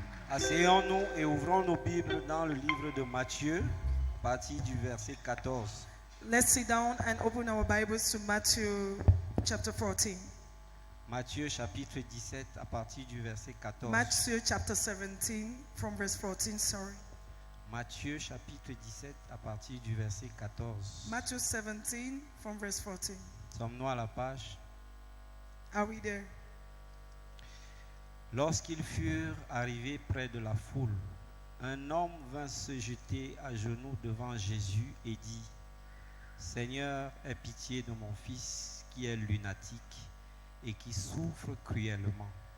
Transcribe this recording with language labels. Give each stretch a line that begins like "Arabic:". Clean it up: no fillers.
French: Asseyons-nous et ouvrons nos Bibles dans le livre de Matthieu, à partir du verset 14.
English: Let's sit down and open our Bibles to Matthew chapter 14.
French: Matthieu chapitre 17 à partir du verset 14.
English: Matthew chapter 17 from verse 14, sorry.
French: Matthieu chapitre 17 à partir du verset 14.
English: Matthew 17 from verse 14.
French: Sommes-nous à la page?
English: Are we there?
French: Lorsqu'ils furent arrivés près de la foule, un homme vint se jeter à genoux devant Jésus et dit: Seigneur, aie pitié de mon fils qui est lunatique et qui souffre cruellement.